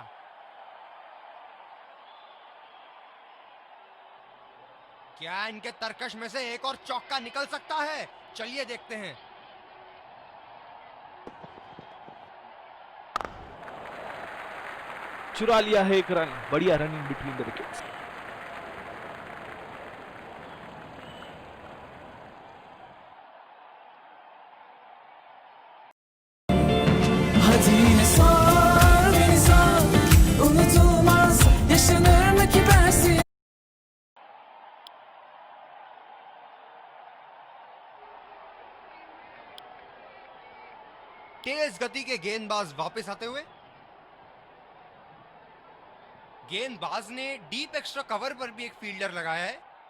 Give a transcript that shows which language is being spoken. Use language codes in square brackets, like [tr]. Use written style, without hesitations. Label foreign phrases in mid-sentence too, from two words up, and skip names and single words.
[hi] क्या इनके तरकश में से एक और चौका निकल सकता है? चलिए देखते हैं। चुरा लिया है एक रन। बढ़िया [en] running between the wickets. [tr] Hadi yine sor beni sor, unutulmaz yaşanır mı ki bensiz? [hi] तेज गति के गेंदबाज वापस आते हुए। गेंदबाज ने [en] deep extra cover [hi] पर भी एक फील्डर लगाया है।